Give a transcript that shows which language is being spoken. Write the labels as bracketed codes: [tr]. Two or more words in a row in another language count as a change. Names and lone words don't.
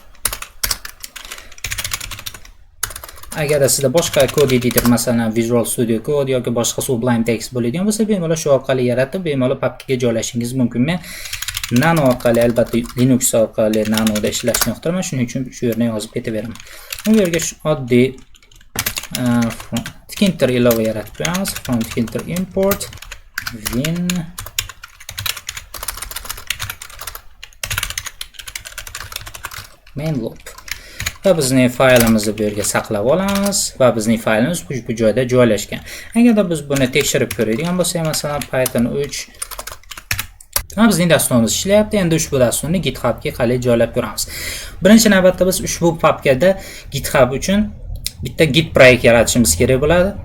[uz] Agarda sizda boshqa kod editor, masalan Visual Studio Code yoki boshqa Sublime Text bo'ladigan bo'lsa, bemalol shu orqali yaratib, bemalol papkaga joylashingiz mumkin. Men Nano orqali, albatta Linux orqali Nanoda ishlashni yoqtiraman, shuning uchun shu yerdan yozib ketaveraman. Bu yerga oddiy tkinter ilova yaratib qo'yamiz. [en] From tkinter import win main loop. [uz] Va bizning faylimizni bu yerga saqlab olamiz va bizning faylimiz bu joyda joylashgan. Agarda biz buni tekshirib ko'radigan bo'lsak, masalan Python 3 bizning dasturimiz ishlayapti. Endi ushbu dasturni GitHubga qalay joylab ko'ramiz. Birinchi navbatda biz ushbu papkada GitHub uchun bitta Git proyekt yaratishimiz kerak bo'ladi.